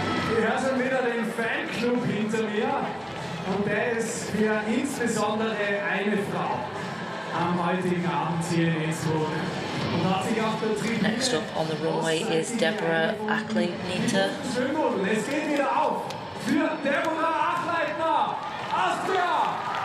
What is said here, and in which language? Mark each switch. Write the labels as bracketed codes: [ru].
[de] Ich höre schon wieder den Fanclub hinter mir und der ist für insbesondere eine Frau am heutigen Abend hier in Innsbruck. Und hat sich auf der Tribüne... [en] Next up on the runway is Deborah Akleitner. [de] Es geht wieder auf für Deborah Akleitner, Austria!